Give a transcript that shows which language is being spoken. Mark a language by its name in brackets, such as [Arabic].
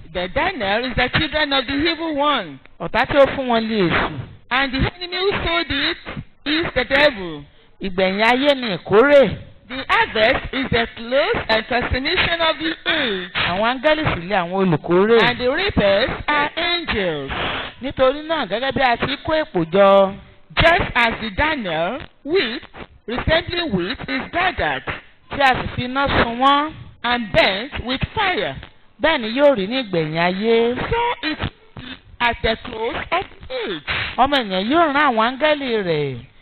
[English] The darnel is the children of the evil one. [Yoruba] Ọ̀tá tí ó fún wọn lé èṣù. [English] And the enemy who sowed it is the devil. [Yoruba] Ìgbẹ̀yìn ayé ni ìkórè. [English] The harvest is the close and consummation of the age. [Yoruba] Àwọn áńgẹ́lì sì lé àwọn olùkórè. [English] And the reapers are angels. [Yoruba] Nítorí náà gẹ́gẹ́ bí a ti kó èpò jọ. [English] Just as the darnel, wheat, resembling wheat, is gathered [Yoruba] Tí a sì fi iná sun wọ́n. [English] and burnt with fire, [Yoruba] Bẹ́ẹ̀ ni yóò rí ní ìgbẹ̀yìn ayé. [English] so it is at the close of age. [Yoruba] Ọmọ ènìyàn yóò rán àwọn áńgẹ́lì rẹ̀.